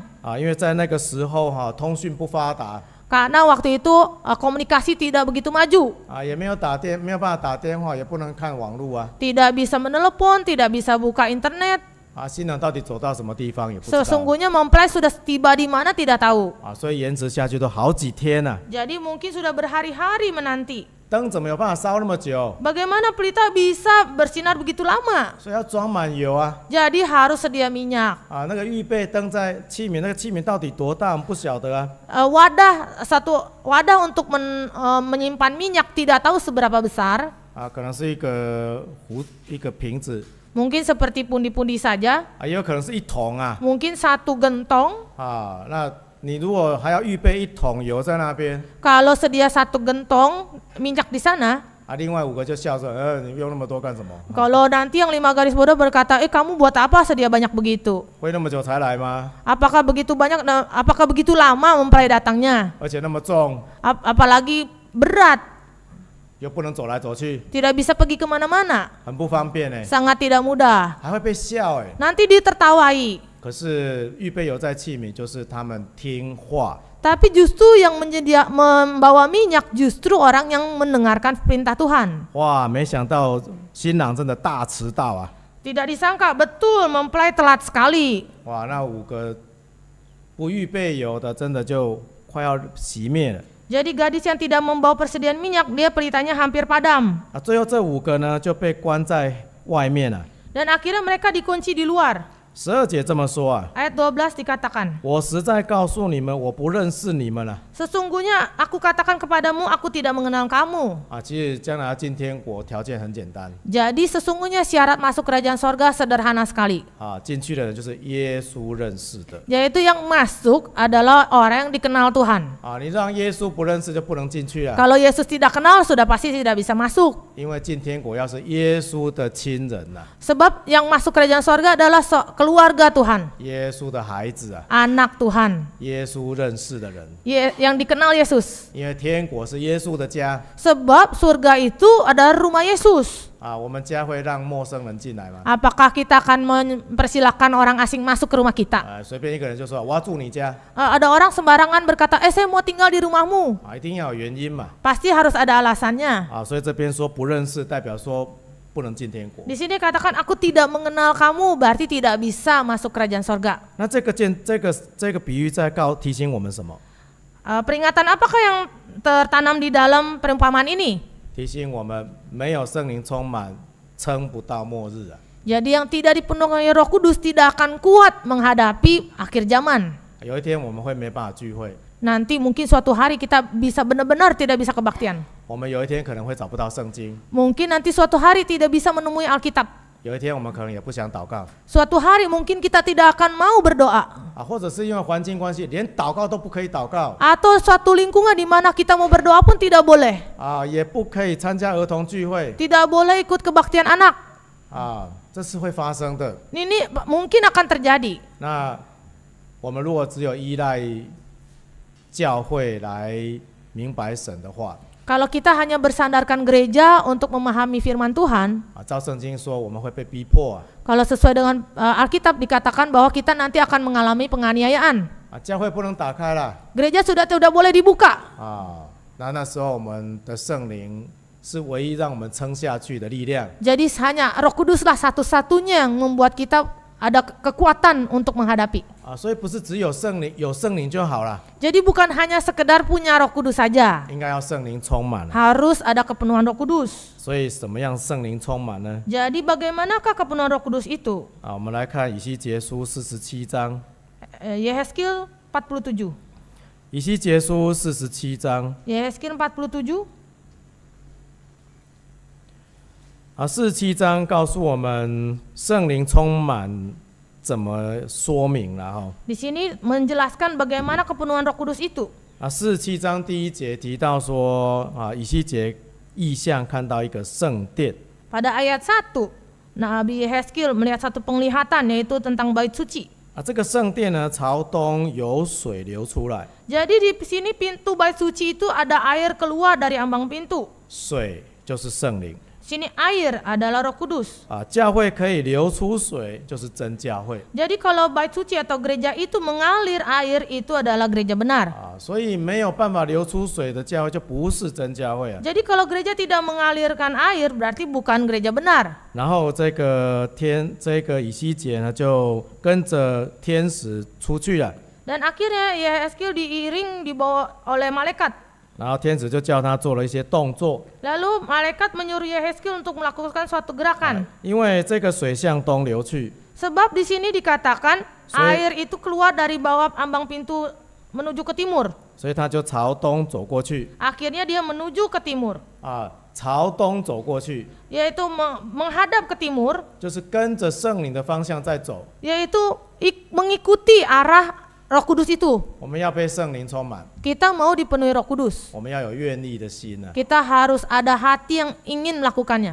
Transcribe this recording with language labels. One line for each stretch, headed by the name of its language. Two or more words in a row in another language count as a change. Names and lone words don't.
Chinese: 啊，因为在那个时候哈、通讯不发达
Indonesian: Karena waktu itu komunikasi tidak begitu maju.
Chinese: 啊，也没有办法打电话，也不能看网络啊，
Indonesian: Tidak bisa menelepon, tidak bisa buka internet.
Chinese: 啊，新郎到底走到什么地方也不知道
Indonesian: Sesungguhnya mempelai sudah tiba di mana tidak tahu.
Chinese: 啊，所以延迟下去都好几天了、
Indonesian: Jadi mungkin sudah berhari-hari menanti.
Chinese: 灯怎么有办法烧那么久？
Indonesian: Bagaimana pelita bisa bersinar begitu lama?
Chinese: 所以要装满油啊！
Indonesian: Jadi harus sedia minyak.
Chinese: 啊，那个预备灯在器皿，那个器皿到底多大？我们不晓得啊。
Indonesian: Satu wadah untuk menyimpan minyak tidak tahu seberapa besar.
Chinese: 啊，可能是一个瓶子，
Indonesian: Mungkin seperti pundi-pundi saja.
Chinese: 啊，也有可能是一桶啊。
Indonesian: Mungkin satu gentong.
Chinese: 啊，那你如果还要预备一桶油在那边，
Indonesian: Kalau sedia satu gentong minyak di sana,
Chinese: 啊，另外5个就笑说，你用那么多干什么？
Indonesian: kalau nanti yang 5 garis bodoh berkata, kamu buat apa sedia banyak begitu?
Chinese: 会那么久才来吗？
Indonesian: Apakah begitu banyak? Apakah begitu lama mempelai datangnya?
Chinese: 而且那么重，
Indonesian: Apalagi berat,
Chinese: 又不能走来走去，
Indonesian: tidak bisa pergi kemana-mana,
Chinese: 很不方便哎，
Indonesian: sangat tidak mudah.
Chinese: 还会被笑哎。
Indonesian: Nanti ditertawai.
Chinese: 可是预备油在器皿，就是他们听话。
Indonesian: Tapi justru yang membawa minyak justru orang yang mendengarkan perintah Tuhan.
Chinese: 哇，没想到新郎真的大迟到啊！
Indonesian: Tidak disangka, betul mempelai telat sekali.
Chinese: 哇，那5个不预备油的，真的就快要熄灭了。
Indonesian: Jadi gadis yang tidak membawa persediaan minyak, dia pelitanya hampir padam.
Chinese: 啊，最后这5个呢就被关在外面了。
Indonesian: Dan akhirnya mereka dikunci di luar.
Chinese: 12 节这么说啊，
Indonesian: Ayat 12 dikatakan,
Chinese: 我实在告诉你们，我不认识你们了。
Indonesian: Sesungguhnya aku katakan kepadamu, aku tidak mengenal kamu.
Chinese: 啊，其实将来要进天国条件很简单
Indonesian: Jadi sesungguhnya syarat masuk kerajaan sorga sederhana sekali.
Chinese: 啊，进去的人就是耶稣认识的
Indonesian: Yaitu yang masuk adalah orang yang dikenal Tuhan.
Chinese: 啊，你让耶稣不认识就不能进去了，
Indonesian: Kalau Yesus tidak kenal, sudah pasti tidak bisa masuk.
Chinese: 因为进天国要是耶稣的亲人呐、
Indonesian: Sebab yang masuk kerajaan sorga adalah keluarga Tuhan,
Chinese: 耶稣的孩子啊，
Indonesian: anak Tuhan,
Chinese: 耶稣认识的人，
Indonesian: yang dikenal Yesus.
Chinese: 因为天国是耶稣的家
Indonesian: Sebab surga itu adalah rumah Yesus.
Chinese: 啊，我们家会让陌生人进来吗？
Indonesian: Apakah kita akan mempersilahkan orang asing masuk ke rumah kita?
Chinese: 啊，随便一个人就说我要住你家
Indonesian: Ada orang sembarangan berkata, saya mau tinggal di rumahmu.
Chinese: 啊，一定要有原因嘛
Indonesian: Pasti harus ada alasannya.
Chinese: 啊，所以这边说不认识，代表说不能进天国。
Indonesian: Di sini katakan aku tidak mengenal kamu, berarti tidak bisa masuk kerajaan sorga.
Chinese: 那这个比喻在提醒我们什么？
Indonesian: Peringatan apakah yang tertanam di dalam perumpamaan ini?
Chinese: 提醒我们没有圣灵充满，撑不到末日啊。
Indonesian: Jadi yang tidak dipenuhi Roh Kudus tidak akan kuat menghadapi akhir zaman.
Chinese: 有一天我们会没办法聚会，
Indonesian: Nanti mungkin suatu hari kita bisa benar-benar tidak bisa kebaktian.
Chinese: 我们有一天可能会找不到圣经，
Indonesian: Mungkin nanti suatu hari tidak bisa menemui Alkitab.
Chinese: 有一天我们可能也不想祷告
Indonesian: Suatu hari mungkin kita tidak akan mau berdoa.
Chinese: 啊，或者是因为环境关系，连祷告都不可以祷告
Indonesian: Atau suatu lingkungan di mana kita mau berdoa pun tidak boleh.
Chinese: 啊，也不可以参加儿童聚会
Indonesian: Tidak boleh ikut kebaktian anak.
Chinese: 啊，这是会发生的。
Indonesian: Ini mungkin akan terjadi.
Chinese: 那我们如果只有依赖教会来明白神的话
Indonesian: Kalau kita hanya bersandarkan gereja untuk memahami firman Tuhan,
Chinese: 啊，照圣经说我们会被逼迫啊，
Indonesian: kalau sesuai dengan Alkitab dikatakan bahwa kita nanti akan mengalami penganiayaan.
Chinese: 啊，教会不能打开了
Indonesian: Gereja sudah tidak boleh dibuka.
Chinese: 啊，那时候我们的圣灵是唯一让我们撑下去的力量
Indonesian: Jadi hanya Roh Kuduslah satu-satunya yang membuat kita ada kekuatan untuk menghadapi.
Chinese: 啊，所以不是只有圣灵就好了，
Indonesian: Jadi bukan hanya sekedar punya Roh Kudus saja,
Chinese: 应该要圣灵充满了。
Indonesian: harus ada kepenuhan Roh Kudus.
Chinese: 所以怎么样圣灵充满呢？
Indonesian: Jadi bagaimanakah kepenuhan Roh Kudus itu?
Chinese: 啊，我们来看以西结书47章，
Indonesian: Yehezkiel 47.
Chinese: 以西结书47章。
Indonesian: Yehezkiel 47.
Chinese: 47章告诉我们圣灵充满怎么说明了哈。
Indonesian: Di sini menjelaskan bagaimana kepenuhan Roh Kudus itu.
Chinese: 47 章第1节提到说以西结异象看到一个圣殿。
Indonesian: Pada ayat 1, Nabi Yehezkiel melihat satu penglihatan yaitu tentang bait suci.
Chinese: 这个圣殿呢，朝东有水流出来，
Indonesian: Jadi di sini pintu bait suci itu ada air keluar dari ambang pintu.
Chinese: 水就是圣灵
Indonesian: Sini air adalah Roh Kudus.
Chinese: 教会可以流出水，就是真教会
Indonesian: Jadi kalau bait suci atau gereja itu mengalir air itu adalah gereja benar.
Chinese: 所以没有办法流出水的教会就不是真教会
Indonesian: Jadi kalau gereja tidak mengalirkan air berarti bukan gereja benar.
Chinese: 然后这个以西结呢，就跟着天使出去了，
Indonesian: Dan akhirnya Yehezkiel diiring dibawa oleh malaikat.
Chinese: 然后天使就叫他做了一些动作，
Indonesian: Lalu malaikat menyuruh Yehezkiel untuk melakukan suatu gerakan.
Chinese: 因为这个水向东流去，
Indonesian: Sebab di sini dikatakan So- air itu keluar dari bawah ambang pintu menuju ke timur.
Chinese: 所以他就朝东走过去
Indonesian: Akhirnya dia menuju ke timur,
Chinese: 朝东走过去，
Indonesian: yaitu menghadap ke timur,
Chinese: 就是跟着圣灵的方向在走。
Indonesian: yaitu mengikuti arah Roh Kudus itu.
Chinese: 我们要被圣灵充满，
Indonesian: Kita mau dipenuhi Roh Kudus.
Chinese: 我们要有愿意的心
Indonesian: Kita harus ada hati yang ingin melakukannya.